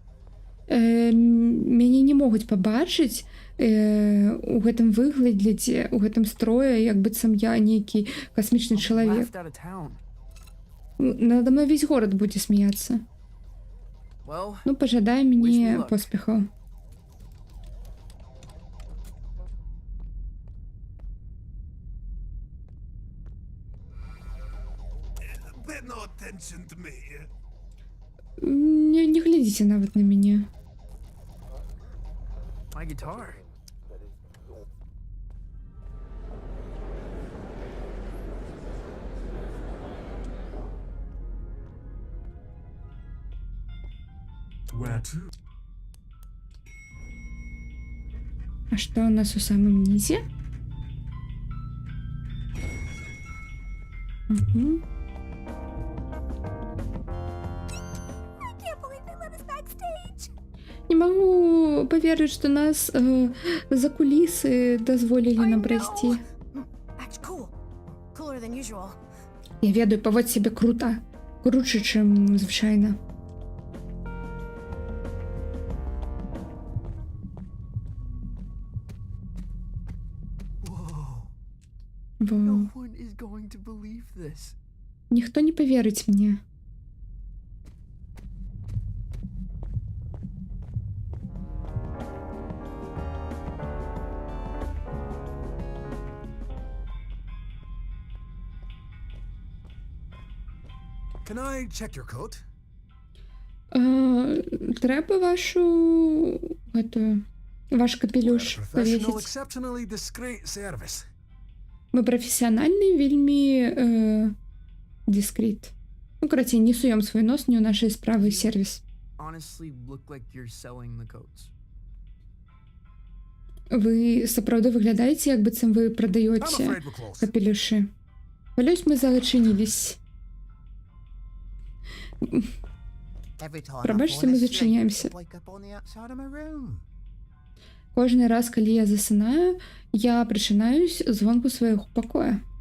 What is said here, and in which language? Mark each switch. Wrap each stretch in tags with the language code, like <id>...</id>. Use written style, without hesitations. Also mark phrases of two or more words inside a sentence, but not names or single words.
<be>Мяне не могуць пабачыць у гэтым выглядзе, у гэтым строе, як быццам я нейкі касмічны чалавек.</be> <en>Laughed out of town.</en> <ru>Надо мной весь</ru> <be>горад будзе смяяцца.</be> <en>Well,</en> <be>Ну, пажадай</be> <en>Wish me</en> <be>мне</be> <en>luck.</en> <be>поспехаў.</be> <en>Pay no attention to me.</en> <be>Не глядзіце нават на мяне.</be> <en>my guitar. Where to?</en> <be>А што у нас у самым нізе? Угу.</be> <en>I can't believe they let us backstage.</en> <be>Не магу паверыць, што нас за кулісы дазволілі нам прайсці.</be> <en>Act cool. Cooler than usual.</en> <be>Я ведаю, паводзь сябе крута. Круче, чым звычайна.</be> <en>Whoa.</en> <be>Во.</be> <en>No one is going to believe this.</en> <be>Ніхто не паверыць мне.</be> <en>Can I check your coat?</en> <be>Трэба ваш капелюш</be> <en>Professional,</en> <be>павесіць.</be> <en>exceptionally discreet service.</en> <be>Мы прафесіянальны, вельмі дыскрет. Ну, карацей, не суем свой нос не ў нашай справы сервіс.</be> <en>Honestly, look like you're selling the coats.</en> <be>Вы сапраўды выглядаеце, як быццам вы</be> <en>I'm</en> <be>прадаёце</be> <en>afraid we're closed.</en> <be>капелюшы. Валюсь, мы зачынілись.</be> <uk>Пробачьте, мы зачиняемся. Кожны раз, калі я засынаю, я прачынаюсь звонку свайго пакоя.</uk>